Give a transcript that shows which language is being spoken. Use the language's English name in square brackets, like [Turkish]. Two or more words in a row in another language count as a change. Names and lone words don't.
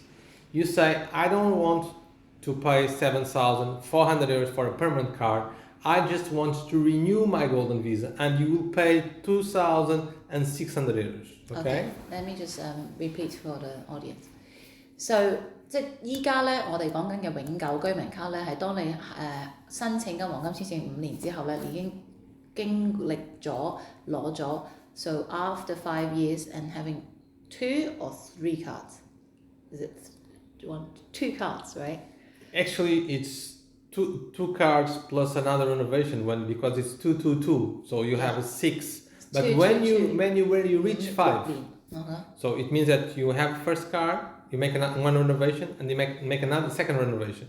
[English] You say, I don't want to pay 7,400 euros for a permanent card. I just want to renew my golden visa, and you will pay 2,600 euros. Okay? Let me just repeat for the audience. [Cantonese] So 即係依家咧，我哋講緊嘅永久居民卡咧，係當你申請緊黃金簽證5年之後咧，已經經歷咗攞咗。 [English] So after 5 years and having 2 or 3 cards, is it 2 cards, right? Actually, it's two cards plus another renovation because it's 222, so you have a 6. But when you reach 5, so it means that you have first card, you make one renovation, and you make another second renovation.